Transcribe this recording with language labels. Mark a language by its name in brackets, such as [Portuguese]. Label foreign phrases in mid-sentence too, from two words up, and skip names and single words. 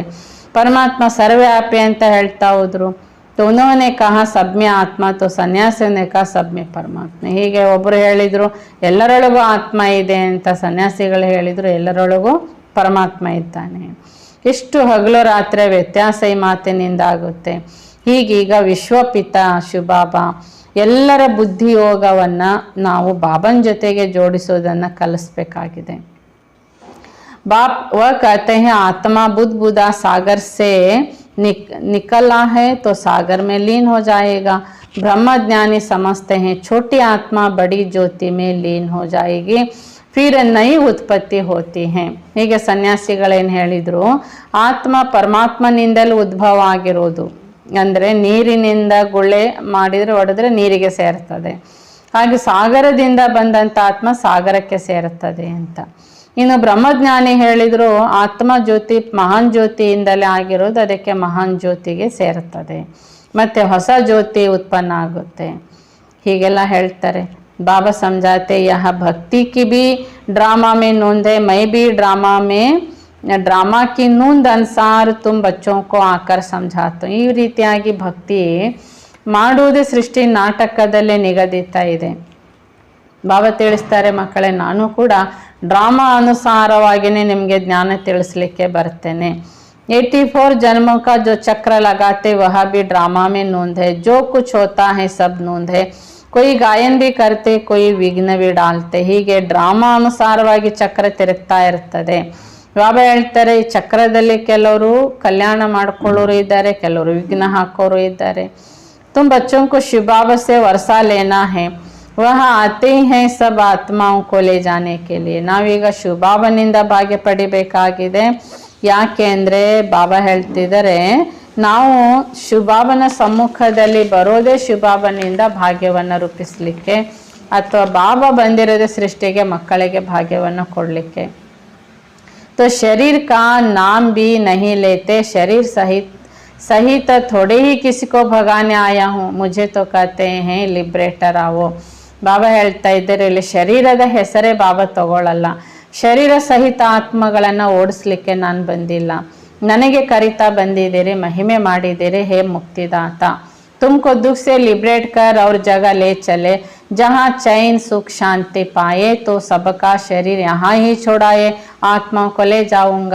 [Kannada] ಪರಮಾತ್ಮ ಸರ್ವವ್ಯಾಪಿ ಅಂತ ಹೇಳ್ತಾ ಹೋದ್ರು. [Hindi] तो उन्होंने कहा सब में आत्मा तो ಸನ್ಯಾಸಿ ने कहा सब में परमात्मा. [Kannada] ಹೀಗೆ ಒಬ್ಬರು ಹೇಳಿದರು ಎಲ್ಲರೊಳಗೂ ಆತ್ಮ ಇದೆ ಅಂತ, ಸನ್ಯಾಸಿಗಳು ಹೇಳಿದರು ಎಲ್ಲರೊಳಗೂ ಪರಮಾತ್ಮ ಇದ್ದಾನೆ. ಎಷ್ಟು ಹಗಲು ರಾತ್ರಿ ವ್ಯತ್ಯಾಸ ಈ ಮಾತಿನಿಂದ ಆಗುತ್ತೆ. ಹೀಗೀಗ ವಿಶ್ವಪಿತ ಶಿವಬಾಬಾ ಎಲ್ಲರ ಬುದ್ಧಿಯೋಗವನ್ನು ನಾವು ಬಾಬನ ಜೊತೆಗೆ ಜೋಡಿಸೋದನ್ನು ಕಲಿಸ್ಬೇಕಾಗಿದೆ. [Hindi] बाप वह कहते हैं आत्मा बुद्ध बुदा सागर से निकला है तो सागर में लीन हो जाएगा. ब्रह्मज्ञानी समझते हैं छोटी आत्मा बड़ी ज्योति में लीन हो जाएगी, फिर नई उत्पत्ति होती है. [Kannada] ಹೀಗೆ ಸನ್ಯಾಸಿಗಳೇನು ಹೇಳಿದರು, ಆತ್ಮ ಪರಮಾತ್ಮನಿಂದಲೂ ಉದ್ಭವ ಆಗಿರೋದು. ಅಂದರೆ ನೀರಿನಿಂದ ಗುಳ್ಳೆ ಮಾಡಿದರೆ ಹೊಡೆದ್ರೆ ನೀರಿಗೆ ಸೇರ್ತದೆ, ಹಾಗೆ ಸಾಗರದಿಂದ ಬಂದಂಥ ಆತ್ಮ ಸಾಗರಕ್ಕೆ ಸೇರುತ್ತದೆ ಅಂತ. ಇನ್ನು ಬ್ರಹ್ಮಜ್ಞಾನಿ ಹೇಳಿದರು ಆತ್ಮ ಜ್ಯೋತಿ ಮಹಾನ್ ಜ್ಯೋತಿಯಿಂದಲೇ ಆಗಿರೋದು, ಅದಕ್ಕೆ ಮಹಾನ್ ಜ್ಯೋತಿಗೆ ಸೇರುತ್ತದೆ, ಮತ್ತು ಹೊಸ ಜ್ಯೋತಿ ಉತ್ಪನ್ನ ಆಗುತ್ತೆ. ಹೀಗೆಲ್ಲ ಹೇಳ್ತಾರೆ. [Hindi] बाबा समझाते यह भक्ति की भी ड्रामा में नूंद है, मैं भी ड्रामा की नूंद अनुसार तुम बच्चों को आकर समझाता हूँ. [Kannada] ಈ ರೀತಿಯಾಗಿ ಭಕ್ತಿ ಮಾಡುವುದೇ ಸೃಷ್ಟಿ ನಾಟಕದಲ್ಲೇ ನಿಗದಿತ ಇದೆ. ಬಾಬಾ ತಿಳಿಸ್ತಾರೆ, ಮಕ್ಕಳೇ ನಾನು ಕೂಡ ಡ್ರಾಮಾ ಅನುಸಾರವಾಗಿಯೇ ನಿಮಗೆ ಜ್ಞಾನ ತಿಳಿಸ್ಲಿಕ್ಕೆ ಬರ್ತೇನೆ. [Hindi] 84 जन्मों का जो चक्र लगाते वह भी ड्रामा में नूंद है, जो कुछ होता है सब नूंद है. कोई गायन भी करते कोई विघ्न भी डालते. [Kannada] ಹೀಗೆ ಡ್ರಾಮಾ ಅನುಸಾರವಾಗಿ ಚಕ್ರ ತಿರುಗ್ತಾ ಇರ್ತದೆ. ಬಾಬಾ ಹೇಳ್ತಾರೆ ಈ ಚಕ್ರದಲ್ಲಿ ಕೆಲವರು ಕಲ್ಯಾಣ ಮಾಡ್ಕೊಳ್ಳೋರು ಇದ್ದಾರೆ, ಕೆಲವರು ವಿಘ್ನ ಹಾಕೋರು ಇದ್ದಾರೆ. [Hindi] तुम बच्चों को शिव बाबा से वर्षा लेना है, वह आते हैं सब आत्माओं को ले जाने के लिए. [Kannada] ನಾವೀಗ ಶಿವಬಾಬನಿಂದ ಭಾಗ್ಯ ಪಡಿಬೇಕಾಗಿದೆ. ಯಾಕೆ ಅಂದರೆ ಬಾಬಾ ಹೇಳ್ತಿದ್ದಾರೆ ನಾವು ಶಿವಬಾಬನ ಸಮ್ಮುಖದಲ್ಲಿ ಬರೋದೇ ಶಿವಬಾಬನಿಂದ ಭಾಗ್ಯವನ್ನು ರೂಪಿಸಲಿಕ್ಕೆ, ಅಥವಾ ಬಾಬಾ ಬಂದಿರೋದೇ ಸೃಷ್ಟಿಗೆ ಮಕ್ಕಳಿಗೆ ಭಾಗ್ಯವನ್ನು ಕೊಡಲಿಕ್ಕೆ. [Hindi] तो शरीर का नाम भी नहीं लेते, शरीर सहित थोड़े ही किसी को भगाने आया हूँ, मुझे तो कहते हैं लिब्रेटर आओ. [Kannada] ಬಾಬಾ ಹೇಳ್ತಾ ಇದ್ದಾರೆ ಇಲ್ಲಿ ಶರೀರದ ಹೆಸರೇ ಬಾಬಾ ತಗೊಳ್ಳಲ್ಲ. ಶರೀರ ಸಹಿತ ಆತ್ಮಗಳನ್ನು ಓಡಿಸ್ಲಿಕ್ಕೆ ನಾನು ಬಂದಿಲ್ಲ, ನನಗೆ ಕರಿತಾ ಬಂದಿದ್ದೀರಿ, ಮಹಿಮೆ ಮಾಡಿದ್ದೀರಿ ಹೇ ಮುಕ್ತಿದಾತ. [Hindi] तुमको दुख से लिबरेट कर और जगह ले चले जहाँ चैन सुख शांति पाए, तो सबका शरीर यहाँ ही छोड़ाए आत्माओं को ले जाऊंगा.